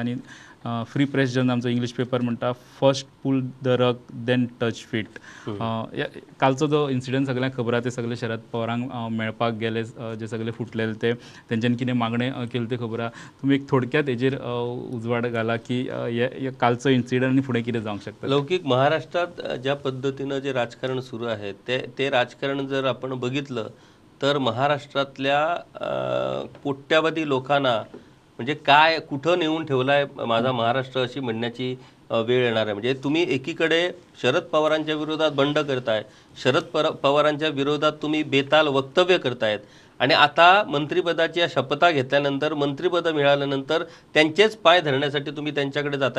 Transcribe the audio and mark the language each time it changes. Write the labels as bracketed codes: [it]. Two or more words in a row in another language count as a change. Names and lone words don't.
[kok] आनी फ्री प्रेस जर्नल आमचो इंग्लीश पेपर म्हणटा [en] first pull the rug then touch feet. [kok] कालचो जो इन्सिडंट सगळ्यांक खबर आहा, ते सगळे शरद पवारांक मेळपाक गेले, जे सगळे फुटलेले ते तेंच्यांनी कितें मागणें केलें तें खबर आहा. तुमी एक थोडक्यात हेजेर उजवाड घाला की हे कालचो इन्सिडंट आनी फुडें कितें जावंक शकता. [mr] लौकिक महाराष्ट्रात ज्या पद्धतीनं जे राजकारण सुरू आहे ते राजकारण जर आपण बघितलं तर महाराष्ट्रातल्या कोट्यावधी लोकांना म्हणजे काय कुठं नेऊन ठेवलाय माझा महाराष्ट्र अशी म्हणण्याची वेळ येणार आहे. म्हणजे तुम्ही एकीकडे शरद पवारांच्या विरोधात बंड करताय, शरद पवारांच्या विरोधात तुम्ही बेताल वक्तव्य करतायत आणि आता मंत्रिपदाच्या शपथा घेतल्यानंतर मंत्रिपद मिळाल्यानंतर त्यांचेच पाय धरण्यासाठी तुम्ही त्यांच्याकडे जाताय.